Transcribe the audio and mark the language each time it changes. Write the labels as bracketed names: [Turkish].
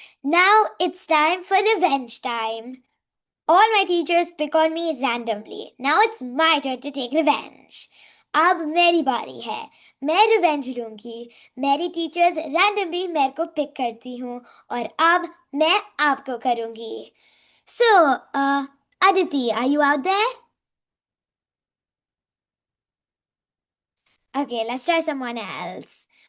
[English] Now it's time for revenge time. All my teachers pick on me randomly. Now it's my turn to take revenge. [Hindi] अब मेरी बारी है, मैं revenge लूंगी। मेरी टीचर्स रैंडमली मेरे को पिक करती हूँ और अब मैं आपको करूंगी। [English] So, Aditi, are you out there? Okay, let's try someone else.